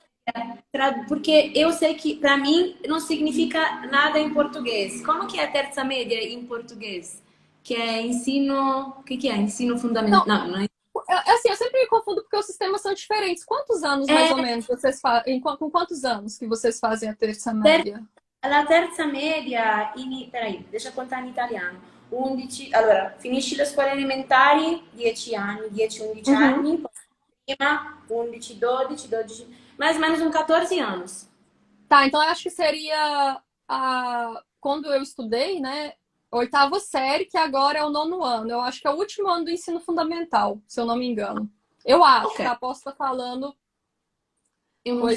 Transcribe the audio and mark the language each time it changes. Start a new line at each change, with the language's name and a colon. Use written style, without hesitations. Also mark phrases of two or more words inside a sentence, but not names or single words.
Portuguese: Porque eu sei que para mim não significa nada em português. Como que é a terça média em português? Que é ensino, o que que é? Ensino fundamental? Não, Não, não é. assim, eu sempre me confundo porque os sistemas são diferentes. Quantos anos, mais ou É menos, vocês fazem? Com quantos anos que vocês fazem a terça ter- média?
Italian: la terza media
Portuguese: peraí, deixa eu contar
Italian: in italiano. 11, allora, finisci le scuole elementari, 10 anni, 10-11 Uhum. anni, poi prima 11, 12, 12,
Portuguese: mais ou menos uns 14 anos. Tá, então eu acho que seria quando eu estudei, né? Oitava série, que agora é o nono ano. Eu acho que é o último ano do ensino fundamental, se eu não me engano. Eu acho, Ok, tá? Posso estar falando eu não